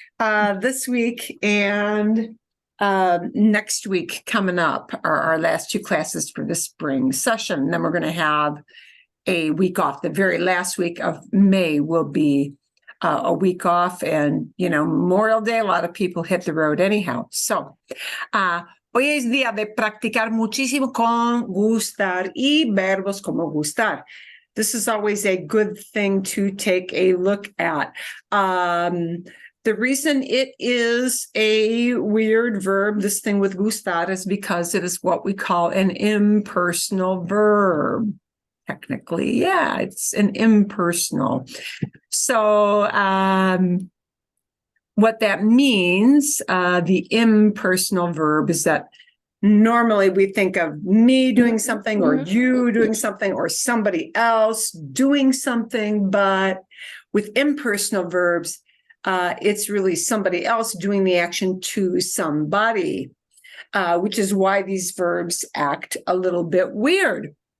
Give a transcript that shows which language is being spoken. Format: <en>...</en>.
<en>This week and next week coming up are our last two classes for the spring session. Then we're going to have a week off. The very last week of May will be a week off, and, you know, Memorial Day, a lot of people hit the road anyhow.</en> <es>So, hoy es día de practicar muchísimo con gustar y verbos como gustar.</es> <en>This is always a good thing to take a look at. The reason it is a weird verb, this thing with gustar, is because it is what we call an impersonal verb. Technically, yeah, it's an impersonal. So what that means, the impersonal verb, is that normally we think of me doing something or you doing something or somebody else doing something, but with impersonal verbs, it's really somebody else doing the action to somebody, which is why these verbs act a little bit weird.</en>